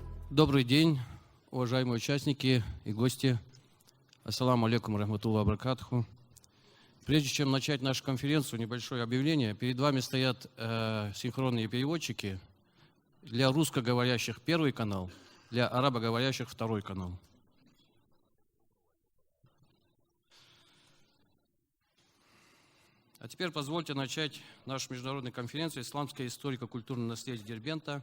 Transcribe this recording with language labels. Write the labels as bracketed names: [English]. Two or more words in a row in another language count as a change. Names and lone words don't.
[Russian] Добрый день, уважаемые участники и гости. [Arabic] السلام عليكم رحمة الله وبركاته. [Russian] Прежде чем начать нашу конференцию, небольшое объявление. Перед вами стоят синхронные переводчики. Для русскоговорящих первый канал, для арабоговорящих второй канал. А теперь позвольте начать нашу международную конференцию «Исламское историко-культурное наследие Дербента.